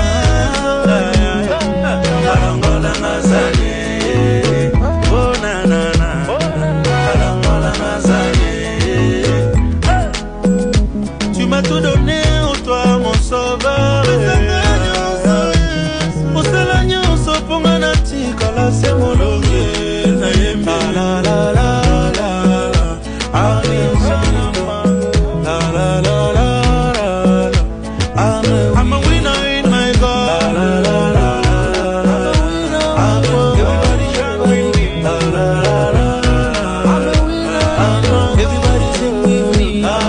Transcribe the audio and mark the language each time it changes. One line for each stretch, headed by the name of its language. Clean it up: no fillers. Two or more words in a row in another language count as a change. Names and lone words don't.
Lingala: alongola nazane oh na na na alongola nazane
French: tu m'as tout donné oh toi mon sauveur
Lingala: osala nyonso ponga na tikala se molonge na yembi la la la
English: I'm a winner in my God. Everybody sing with me.